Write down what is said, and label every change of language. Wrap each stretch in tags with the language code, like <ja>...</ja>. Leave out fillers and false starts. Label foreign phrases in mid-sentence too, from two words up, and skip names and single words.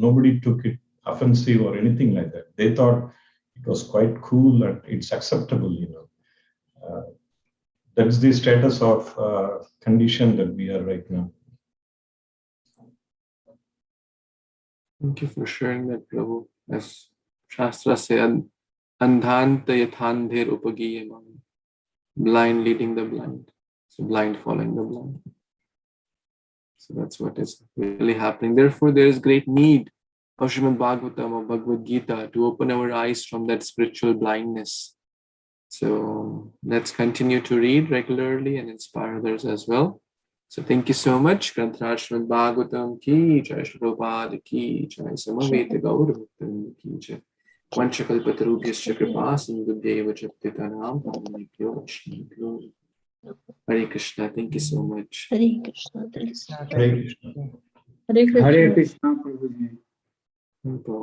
<en>Nobody took it offensive or anything like that. They thought it was quite cool and it's acceptable, you know. That's the status of condition that we are right now. thank you for sharing that, Prabhu. As Shastra said,</en> <sa>Andhanta yathandher upagiyamam,</sa> <en>blind leading the blind. So blind following the blind. So that's what is really happening. Therefore, there is great need of Śrīmad-Bhāgavatam or Bhagavad Gita to open our eyes from that spiritual blindness. So let's continue to read regularly and inspire others as well. So thank you so much.</en> <sa>Granthraj Śrīmad-Bhāgavatam ki jai, Śrī Prabhupada ki jai, Samaveta Gaurabhaktam ki jai. Vanchakalpatarubhyascha kripa sindhubhyaiva jattitanam pavanebhyo vaishnavibhyo.</sa> <en>Hare Kṛṣṇa, thank you so much. Hare Kṛṣṇa. Hare Kṛṣṇa. Hare Kṛṣṇa. Hare Kṛṣṇa, Prabhuji. Thank you.</en>